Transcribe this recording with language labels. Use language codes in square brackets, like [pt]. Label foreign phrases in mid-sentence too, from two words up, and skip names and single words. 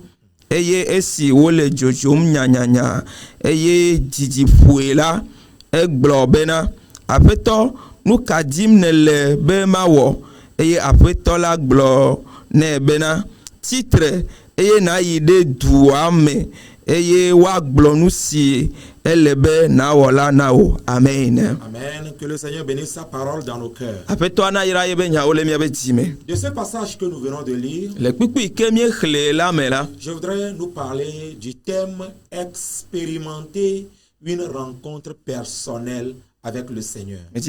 [ee] Eye esi wole dzodzom nyanyanya eye dzidzi ƒoe la, egblɔ bena: Aƒetɔ, nu ka dim nele be mawɔ? Eye Aƒetɔ la gblɔ nɛ bena: Titre eye nayi ɖe dua me eye woagblɔ nu si Amen. Amen. [fr] Que le Seigneur bénisse sa parole dans nos cœurs. De ce passage que nous venons de lire, je voudrais nous parler du thème expérimenter une rencontre personnelle avec le Seigneur.